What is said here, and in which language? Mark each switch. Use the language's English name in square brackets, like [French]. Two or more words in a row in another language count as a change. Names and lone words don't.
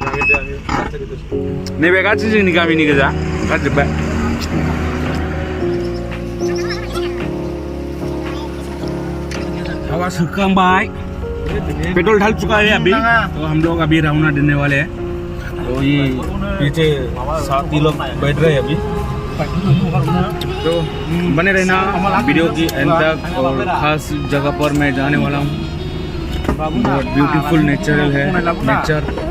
[Bodo] नैबे गासै जोंनि गामिनि गोजा ओंखारजोब्बाय। थावा सोखांबाय, [Hindi] पेट्रोल डाल चुका है अभी। तो हम लोग अभी रवाना देने वाले हैं। तो ये पीछे 7 लोग बैठ रहे हैं अभी। तो बने रहना वीडियो की एंड तक। और खास जगह पर मैं जाने वाला हूँ। बहुत [English] beautiful natural [Hindi] है नेचर।